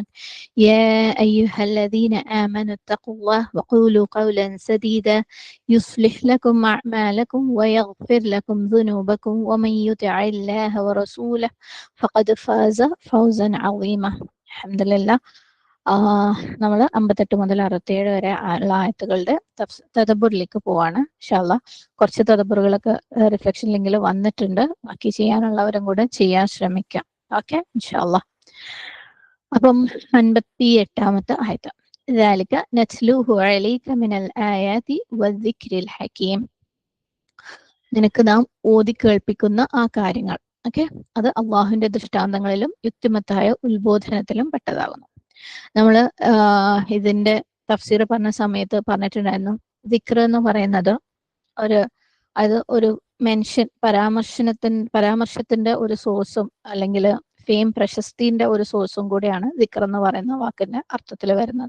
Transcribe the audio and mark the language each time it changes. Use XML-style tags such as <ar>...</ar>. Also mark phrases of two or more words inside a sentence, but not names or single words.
<ar>يا أيها الذين آمنوا اتقوا الله وقولوا قولا سديدا يصلح لكم أعمالكم ويغفر لكم ذنوبكم ومن يطع الله ورسوله فقد فاز فوزا عظيما. الحمد لله.</ar> <ml>നമ്മൾ 58 മുതൽ 67 വരെ ഉള്ള ആയത്തുകളുടെ തദബ്ബുറിലേക്ക് പോവാണ്.</ml> <ar>إن شاء الله</ar> <ml>കുറച്ച് തദബ്ബുറുകളൊക്കെ</ml> <en>reflection link</en> <ml>വന്നിട്ടുണ്ട്. ബാക്കി ചെയ്യാനുള്ളവരും കൂടെ ചെയ്യാൻ ശ്രമിക്കാം. ഓക്കെ,</ml> <ar>إن شاء الله.</ar> <ml>അപ്പം 58ാമത്തെ ആയത്ത്.</ml> <ar>ذلك نتلوه عليك من الآيات والذكر الحكيم.</ar> <ml>നിനക്ക് നാം ഓതി കേൾപ്പിക്കുന്ന ആ കാര്യങ്ങൾ, ഓക്കെ, അത് അള്ളാഹുവിന്റെ ദൃഷ്ടാന്തങ്ങളിലും യുക്തിമത്തായ ഉത്ബോധനത്തിലും പെട്ടതാകുന്നു. നമ്മള് ഇതിന്റെ തഫ്സീർ പറഞ്ഞ സമയത്ത് പറഞ്ഞിട്ടുണ്ടായിരുന്നു, ദിക്ർ എന്ന് പറയുന്നത് ഒരു മെൻഷൻ പരാമർശത്തിന്റെ ഒരു സോഴ്സും അല്ലെങ്കിൽ ഫെയിം പ്രശസ്തിന്റെ ഒരു സോഴ്സും കൂടിയാണ് ദിക്ർ എന്ന് പറയുന്ന വാക്കിന്റെ അർത്ഥത്തിൽ വരുന്നത്.</ml>